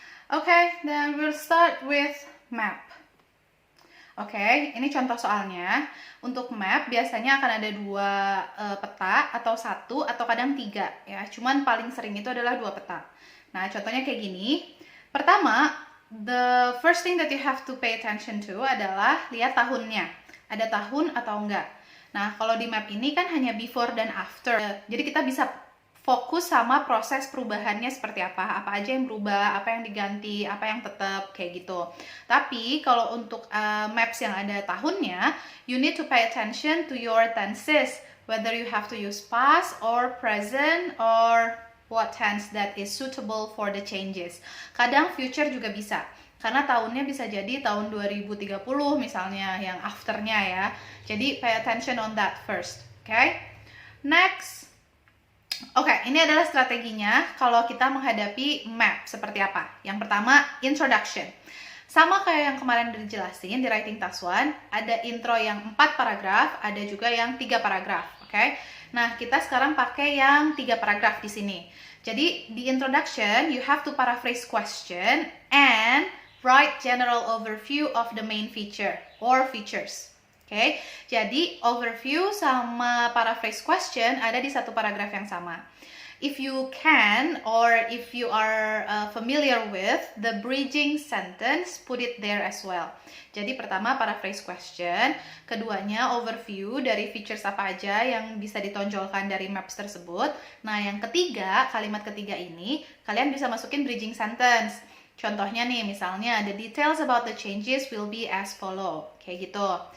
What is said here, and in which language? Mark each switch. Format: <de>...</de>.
<en>Okay, then we'll start with map.</en> <id>Oke, ini contoh soalnya. Untuk map biasanya akan ada dua peta atau satu atau kadang tiga ya. Cuman paling sering itu adalah dua peta. Nah, contohnya kayak gini. Pertama,</id> <en>the first thing that you have to pay attention to</en> <id>adalah lihat tahunnya. Ada tahun atau enggak. Nah, kalau di map ini kan hanya before dan after. Jadi kita bisa fokus sama proses perubahannya seperti apa aja yang berubah, apa yang diganti, apa yang tetap, kayak gitu. Tapi kalau untuk maps yang ada tahunnya,</id> <en>you need to pay attention to your tenses, whether you have to use past or present or what tense that is suitable for the changes.</en> <id>Kadang future juga bisa, karena tahunnya bisa jadi tahun 2030 misalnya yang afternya ya. Jadi</id> <en>pay attention on that first, okay? Next.</en> <id>Oke, ini adalah strateginya kalau kita menghadapi map seperti apa. Yang pertama, introduction. Sama kayak yang kemarin udah dijelasin di Writing Task 1, ada intro yang 4 paragraf, ada juga yang 3 paragraf, oke? Nah, kita sekarang pakai yang 3 paragraf di sini. Jadi, di</id> <en>introduction, you have to paraphrase question and write general overview of the main feature or features.</en> <id>Oke, jadi overview sama paraphrase question ada di satu paragraf yang sama.</id> <en>If you can or if you are familiar with the bridging sentence, put it there as well.</en> <id>Jadi pertama paraphrase question, keduanya overview dari features apa aja yang bisa ditonjolkan dari maps tersebut. Nah, yang ketiga, kalimat ketiga ini kalian bisa masukin bridging sentence. Contohnya nih, misalnya</id> <en>the details about the changes will be as follow,</en> <id>kayak gitu.</id>